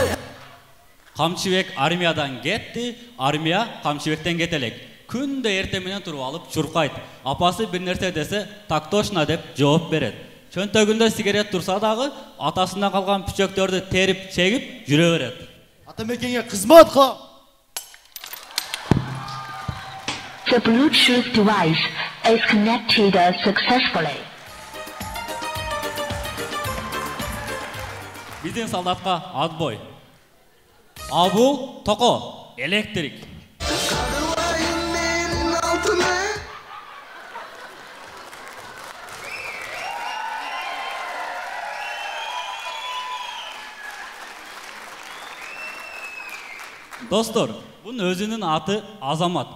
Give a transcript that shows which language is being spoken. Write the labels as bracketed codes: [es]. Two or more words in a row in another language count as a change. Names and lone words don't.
[ky] Камчыбек армиядан кетти, армия Камчыбектен кетелек. Күндө эртең менен туруп алып чуркайт. Апасы бир нерсе десе, [ru] так точно [ky] деп жооп берет. Чөнтөгүндө сигарет турса дагы, атасынан калган пүчөктөрдү терип чегип жүрө берет. Атамекенге кызмат кыл. [en] The Bluetooth device is connected successfully. [ky] Биздин солдатка отбой. Абыл Токо, электрик. Достор, бунун өзүнүн аты Азамат.